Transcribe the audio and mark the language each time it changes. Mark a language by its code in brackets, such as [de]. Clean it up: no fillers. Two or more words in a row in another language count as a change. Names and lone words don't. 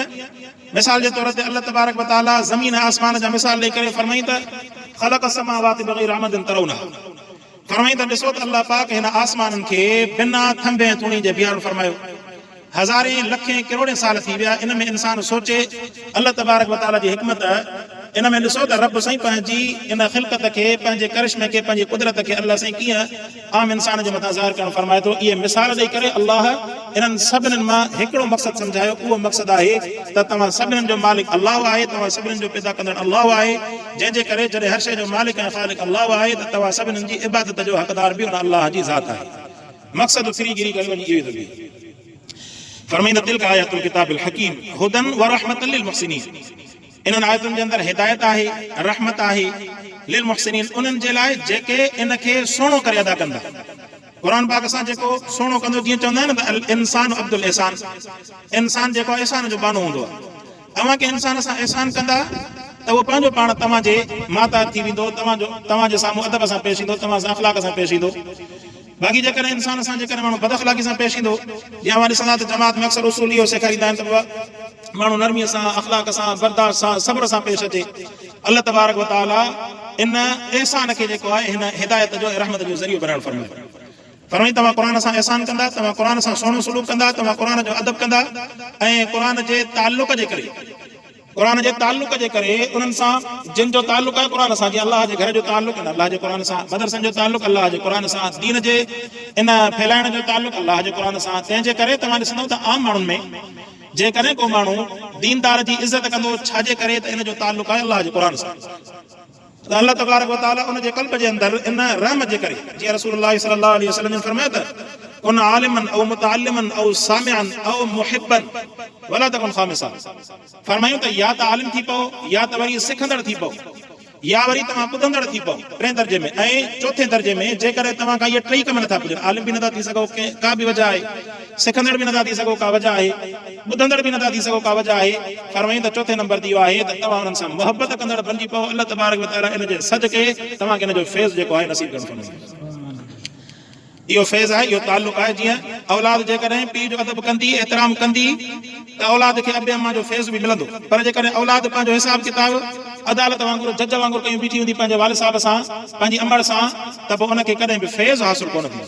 [sd] मिसाल जे तौर ते अल्लाह तबारक व ताला ज़मीन आसमान जा मिसाल ॾेई करे फरमाई त [ar] خلق السماوات بغير عمد ترونها. [sd] फरमाई त ॾिसो त अल्लाह पाक हिन आसमाननि खे बिना थंभे ऐं तूणी जे बीहारणु फरमायो. हज़ारे लखे करोड़े साल थी विया इन में इंसान सोचे अल्लाह तबारक व तआला जी हिकमत इन में ॾिसो त रब साईं पंहिंजी इन ख़िलक़त खे पंहिंजे करिश्मे खे पंहिंजी कुदरत खे अल्लाह साईं कीअं आम इंसान जे मथां ज़ाहिर करणु फरमाए थो। इहे मिसाल ॾेई करे अल्लाह इन्हनि सभिनीनि मां हिकिड़ो मक़सदु सम्झायो, उहो मक़सदु आहे त तव्हां सभिनीनि जो मालिक अल्लाह आहे, तव्हां सभिनीनि जो पैदा कंदड़ अल्लाह आहे, जंहिंजे करे जॾहिं हर शइ जो मालिक ऐं ख़ालिक अल्लाह आहे त तव्हां सभिनीनि जी इबादत जो हक़दार बि उन अल्लाह जी ज़ात आहे। मक़सदु फिरीगिरी करे वञी इहो ई थो फरमाईंदा [ar] تلك آيات الكتاب الحكيم هدى ورحمة للمحسنين. [sd] इन्हनि आयतुनि जे अंदरि हिदायत आहे, रहमत आहे [ar] للمحسنين, [sd] उन्हनि जे लाइ जेके इन खे सुहिणो करे अदा कंदा। क़ुर पाक सां जेको सुहिणो कंदो, जीअं चवंदा आहिनि न इंसान [ar] عبد الإحسان, [sd] इंसान जेको एहसान जो बानो हूंदो आहे। तव्हां के इंसान सां एहसान कंदा त उहो पंहिंजो पाण तव्हांजे माता थी वेंदो, तव्हांजे साम्हूं अदब सां पेश ईंदो, तव्हां सां अख़लाक सां पेश ईंदो। बाक़ी जेकॾहिं इंसान सां जेकॾहिं माण्हू बदअख़लाक़ी सां पेश ईंदो, या मां ॾिसंदा त जमात में अक्सर उसूल इहो सेखारींदा आहिनि त माण्हू नरमीअ सां, अख़लाक सां, बर्दाश्त सां, सब्र सां पेश अचे। अल्लाह तबारक व तआला इन एहसान खे जेको आहे हिन हिदायत जो रहमत जो ज़रियो बनाइणु फरमाई तव्हां क़ुर सां एहसान कंदा, तव्हां क़ुर सां सुहिणो सलूक कंदा, तव्हां क़ुर जो अदब कंदा ऐं क़ुर जे ताल्लुक़ जे करे, क़ुर जे ताल्लुक़ जे करे उन्हनि सां जिन जो ताल्लुक़ आहे क़ुर सां, जीअं अल्लाह जे घर जो ताल्लुक़ आहे अल्लाह जे क़ुर सां, मदरसनि जो ताल्लुक़ अल्लाह जे क़ुर सां, दीन जे इन फैलाइण जो ताल्लुक़ अल्लाह जे क़ुर सां। तंहिंजे करे तव्हां ॾिसंदव त आम माण्हुनि में जेकॾहिं को माण्हू दीनदार जी इज़त कंदो, छाजे करे त इन जो ताल्लुक़ आहे अल्लाह जे क़ुर सां। अल्लाह तबारक व तआला उन जे क़ल्ब जे अंदरि इन रहमत जे करे, जीअं रसूलुल्लाह सल्लल्लाहु अलैहि वसल्लम ने फरमाया त [ar] كن عالما أو متعلما أو سامعا أو محبا ولا تكن خامسا. [sd] फरमायूं त या त आलिम थी पओ, या त वरी सिखंदड़ थी पओ, या वरी तव्हां ॿुधंदड़ थी पओ टे दर्जे में, ऐं चौथे दर्जे में जेकॾहिं तव्हां खां इहे टई कम नथा पुॼनि, आलिम बि नथा थी सघो का बि वजह आहे, सिखंदड़ बि नथा थी सघो का वजह आहे, ॿुधंदड़ बि नथा थी सघो का वजह आहे, फरमाईं त चौथे नंबर ते इहो आहे त तव्हां हुननि सां मुहबत कंदड़ बणिजी पओ। अल्लाह तबारक व तआला इन जे सदके तव्हांखे इन जो फैज़ जेको आहे नसीब करणु फरमाईंदो। इहो फैज़ आहे, इहो ताल्लुक़ आहे। जीअं औलाद जेकॾहिं पीउ जो अदब कंदी, एतिराम कंदी त औलाद खे अबे अम्मा जो फैज़ बि मिलंदो। पर जेकॾहिं औलाद पंहिंजो हिसाब किताब अदालत वांगुरु, जज वांगुरु कयूं बीठी हूंदी पंहिंजे वालिद साहिब सां, पंहिंजी अमड़ सां, त पोइ उनखे कॾहिं बि फैज़ हासिल कोन थींदो।